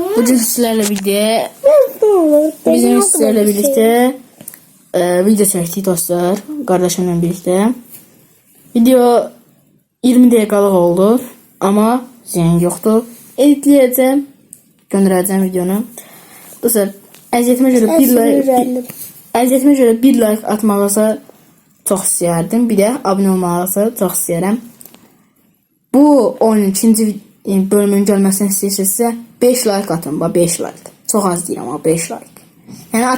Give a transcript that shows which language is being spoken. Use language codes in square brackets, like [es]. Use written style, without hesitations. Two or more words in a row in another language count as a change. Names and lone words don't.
[tr] Bugün sizlerle birlikte bizim sizlerle birlikte video çektik dostlar. Kardeşimle birlikte. Video 20 dakikalık oldu ama ziyan yoktu. Editleyeceğim. Göndereceğim videonu. [az] Dostlar əziyyətimə görə bir like atmağınızı çox istəyərdim. Bir də abunə olmağınızı çox istəyərəm. Bu oyunun ikinci bölümün gəlməsini istəyirsinizsə 5 like atın. 5 like. Çox az deyirəm ama 5 like.